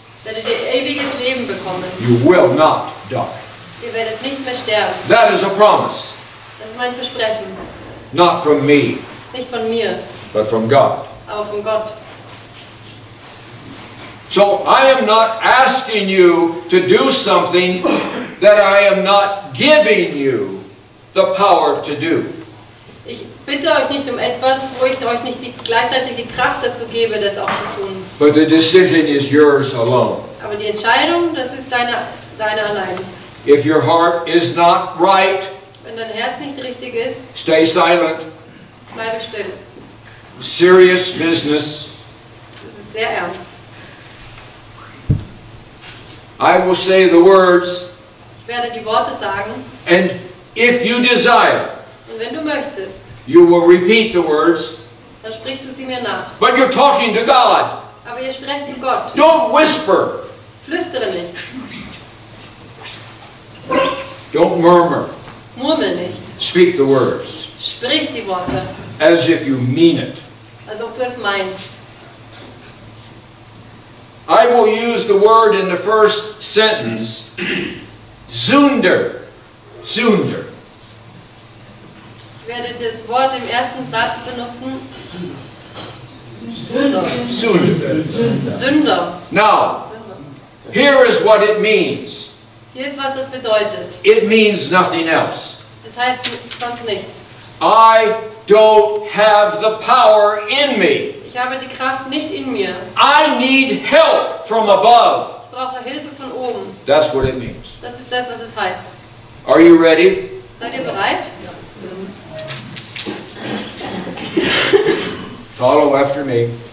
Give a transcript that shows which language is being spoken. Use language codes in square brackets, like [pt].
[de] werdet ihr ewiges Leben bekommen. [en] You will not die. [de] Ihr werdet nicht mehr sterben. [en] That is a promise, [de] Das ist mein Versprechen. [en] not from me, [de] Nicht von mir, [en] but from God. [de] aber von Gott. [en] So I am not asking you to do something that I am not giving you the power to do. [de] Ich bitte euch nicht um etwas, wo ich euch nicht gleichzeitig die Kraft dazu gebe, das auch zu tun. [en] But the decision is yours alone. [de] Aber die Entscheidung, das ist deine allein. [en] If your heart is not right, [de] Wenn dein Herz nicht richtig ist, [en] stay silent. [de] bleibe still. [en] Serious business. [de] Das ist sehr ernst. [en] I will say the words, [de] Ich werde die Worte sagen [en] and if you desire, [de] und wenn du möchtest, [en] you will repeat the words, [de] dann sprichst du sie mir nach. [en] but you're talking to God. [de] Aber ihr sprecht zu Gott. [en] Don't whisper. [de] Flüstere nicht. [en] Don't murmur. [de] Murmel nicht. [en] Speak the words [de] Sprich die Worte, [en] as if you mean it. [de] als ob du es meinst. [en] I will use the word in the first sentence, Sünder. [de] Sünder. Ich werde das Wort im ersten Satz benutzen. Sünder. Sünder. Sünder. [en] Now, [de] Sünder. [en] here is what it means. [de] Hier ist, was das bedeutet. [en] It means nothing else. [de] Das heißt sonst nichts. [en] I don't have the power in me. [de] Ich habe die Kraft nicht in mir. [en] I need help from above. [de] Ich brauche Hilfe von oben. [en] That's what it means. [de] Das ist das, was es heißt. [en] Are you ready? [de] Seid ihr bereit? [en] Follow after me.